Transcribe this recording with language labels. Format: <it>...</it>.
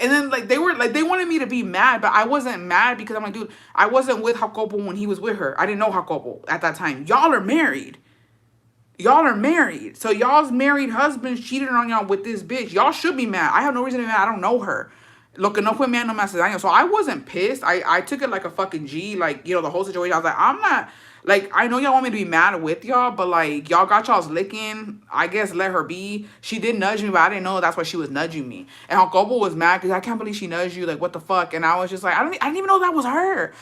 <en>And then, like, they wanted me to be mad, but I wasn't mad because I'm like, dude, I wasn't with Jacopo when he was with her. I didn't know Jacopo at that time. Y'all are married. Y'all are married. So y'all's married husbands cheated on y'all with this bitch. Y'all should be mad. I have no reason to be mad. I don't know her.</en> <es>Lo que no fue mía no me hace daño.</es> <en>So I wasn't pissed. I took it like a fucking G. Like, the whole situation. I was like, I'm not, like, I know y'all want me to be mad with y'all, but, like, y'all got y'all's licking. I guess let her be. She did nudge me, but I didn't know that's why she was nudging me. And Jacobo was mad because I can't believe she nudged you. Like, what the fuck? And I was just like, I didn't even know that was her.</en>